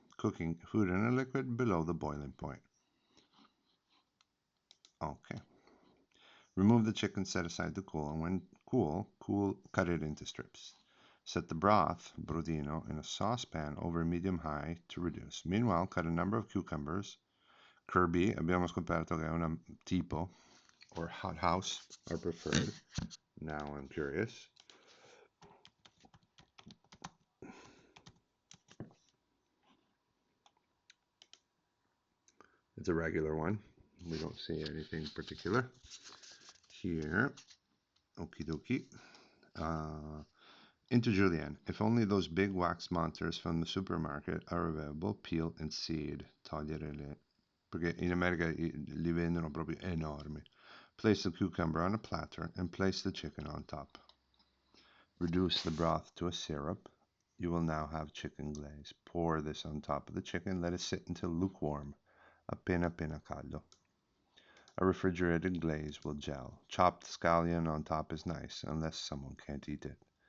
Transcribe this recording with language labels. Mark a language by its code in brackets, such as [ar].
[en] Cooking food in a liquid below the boiling point. Okay. Remove the chicken, set aside to cool, and when cool, cut it into strips. Set the broth, brodino, in a saucepan over medium-high to reduce. Meanwhile, cut a number of cucumbers. [it] Kirby, abbiamo scoperto che è un tipo, [en] or hothouse are preferred. Now I'm curious. It's a regular one. We don't see anything particular here. Okie dokie. Into julienne. If only those big wax monsters from the supermarket are available, peel and seed. [it] Togliere le... Perché in America li vendono proprio enormi. [en] Place the cucumber on a platter and place the chicken on top. Reduce the broth to a syrup. You will now have chicken glaze. Pour this on top of the chicken. Let it sit until lukewarm. [it] Appena caldo. [en] A refrigerated glaze will gel. Chopped scallion on top is nice, unless someone can't eat it.